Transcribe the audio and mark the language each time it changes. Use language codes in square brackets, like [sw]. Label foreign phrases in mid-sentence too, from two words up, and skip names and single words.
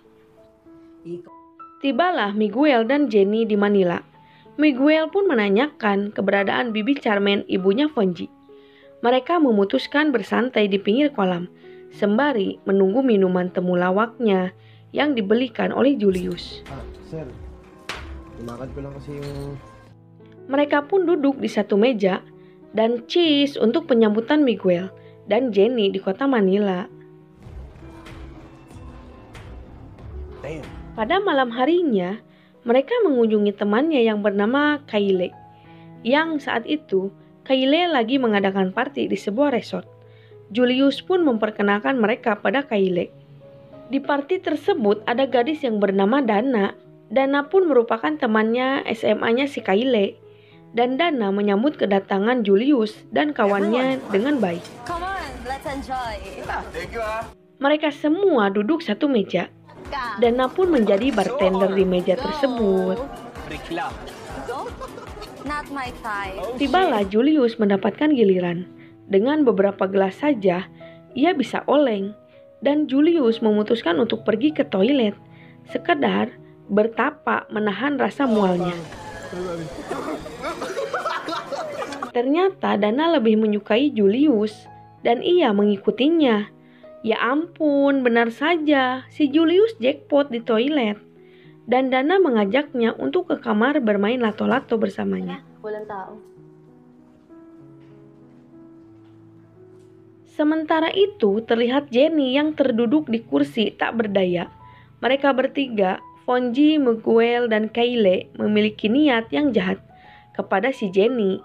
[id] Tibalah Miguel dan Jenny di Manila. Miguel pun menanyakan keberadaan bibi Carmen, ibunya Ponji. Mereka memutuskan bersantai di pinggir kolam sembari menunggu minuman temulawaknya yang dibelikan oleh Julius. [tl] Sir, dimakan ko lang kasi yung... [id] Mereka pun duduk di satu meja dan cheese untuk penyambutan Miguel dan Jenny di kota Manila. Pada malam harinya, mereka mengunjungi temannya yang bernama Kyle. Yang saat itu, Kyle lagi mengadakan party di sebuah resort. Julius pun memperkenalkan mereka pada Kyle. Di party tersebut ada gadis yang bernama Dana. Dana pun merupakan temannya SMA-nya si Kyle. Dan Dana menyambut kedatangan Julius dan kawannya dengan baik. [en] Come on, let's enjoy. Thank you, [id] Mereka semua duduk satu meja. Dana pun menjadi bartender di meja tersebut. [en] Not my type. [id] Tibalah Julius mendapatkan giliran. Dengan beberapa gelas saja, ia bisa oleng. Dan Julius memutuskan untuk pergi ke toilet. Sekedar bertapa menahan rasa mualnya. Ternyata Dana lebih menyukai Julius dan ia mengikutinya. Ya ampun, benar saja, si Julius jackpot di toilet. Dan Dana mengajaknya untuk ke kamar bermain lato-lato bersamanya. [tl] Walang tao. [id] Sementara itu, terlihat Jenny yang terduduk di kursi tak berdaya. Mereka bertiga, Ponji, Miguel, dan Kyle, memiliki niat yang jahat kepada si Jenny.